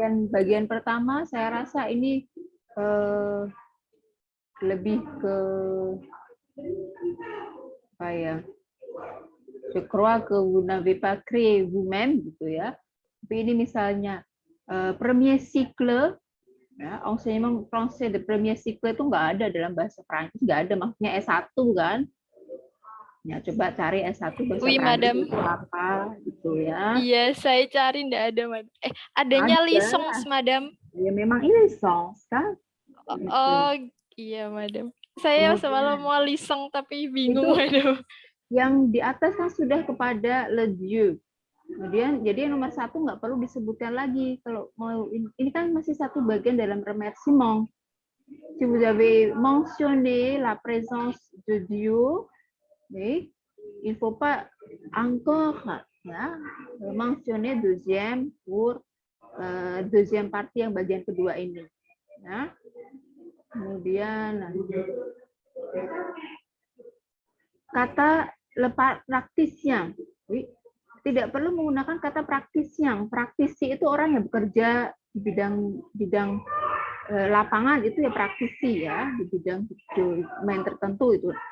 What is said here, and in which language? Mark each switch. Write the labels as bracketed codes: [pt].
[id] Bagian pertama saya rasa ini lebih ke apa ya? [fr] Je crois que vous n'avez pas créé vous-même [id] gitu ya. Tapi ini misalnya premier cycle, ya, [fr] enseignement français de premier cycle [id] itu nggak ada dalam bahasa Prancis, nggak ada, maksudnya S1 kan. Ya, coba cari S1 bahasa [fr] Oui, Madame. [id] itu apa gitu ya. Iya, saya cari nggak ada, Madame. Adanya Ada. [fr] licence, Madame. [id] Ya memang ini licence kan. Oh, iya, Madame. Saya semalam mau licence tapi bingung, Madame. Yang di atas kan sudah kepada le Dieu. Kemudian jadi yang nomor 1 nggak perlu disebutkan lagi. Kalau mau ini kan masih satu bagian dalam remerciement. [fr] Si vous avez mentionné la présence de Dieu, mais il faut pas encore ya mentionner deuxième pour deuxième partie [id] yang bagian kedua ini. Ya. Kemudian kata praktisnya, tidak perlu menggunakan kata praktisnya. Praktisi itu orang yang bekerja di bidang lapangan, itu ya praktisi ya, di bidang domain tertentu itu.